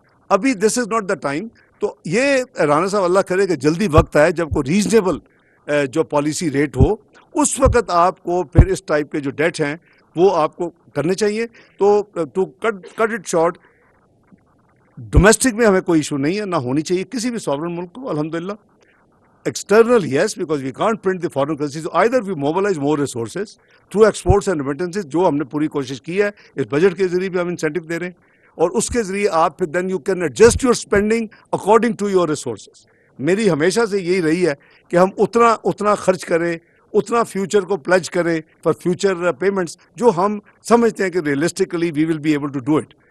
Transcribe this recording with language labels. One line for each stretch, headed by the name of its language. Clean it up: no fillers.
Urdu: ابھی
English: This is not the time.
Urdu: تو یہ رانا صاحب اللہ کرے کہ جلدی وقت آئے جب کوئی ریزنیبل جو پالیسی ریٹ ہو, اس وقت آپ کو پھر اس ٹائپ کے جو ڈیٹ ہیں وہ آپ کو کرنے چاہیے. تو
English: to cut it short,
Urdu: domestic میں ہمیں کوئی ایشو نہیں ہے, نہ ہونی چاہیے کسی بھی ساورن ملک کو الحمدللہ.
English: External, yes, because we can't print the foreign currency. So either we mobilize more resources through exports and remittances,
Urdu: جو ہم نے پوری کوشش کی ہے, اس بجٹ کے ذریعے بھی ہم انسینٹیو دے رہے ہیں, اور اس کے ذریعے آپ پھر
English: then you can adjust your spending according to your resources.
Urdu: میری ہمیشہ سے یہی رہی ہے کہ ہم اتنا خرچ کریں, اتنا فیوچر کو پلیج کریں
English: for future payments,
Urdu: جو ہم سمجھتے ہیں کہ
English: Realistically we will be able to do it.